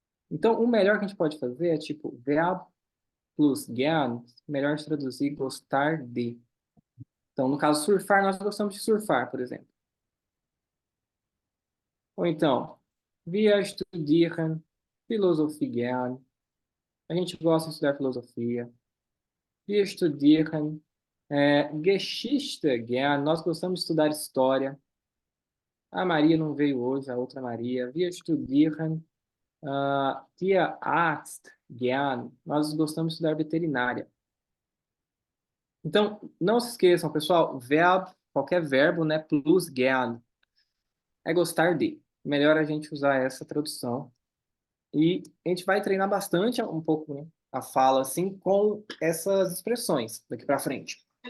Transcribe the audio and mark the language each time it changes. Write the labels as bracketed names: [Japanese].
[Portuguese] Então, o melhor que a gente pode fazer é tipo, verbo plus gern, melhor de traduzir gostar de. Então, no caso, surfar, nós gostamos de surfar, por exemplo. Ou então, [German] wir studieren Philosophie gern. [Portuguese] A gente gosta de estudar filosofia. [German] Wir studieren Geschichte gern. [Portuguese] Nós gostamos de estudar história. A Maria não veio hoje, a outra Maria. [German] Wir studieren Tierarzt gern. [Portuguese] Nós gostamos de estudar veterinária. Então, não se esqueçam, pessoal, verbo, qualquer verbo, né, plus gern, é gostar de. Melhor a gente usar essa tradução. E a gente vai treinar bastante um pouco, né, a fala assim com essas expressões daqui para frente.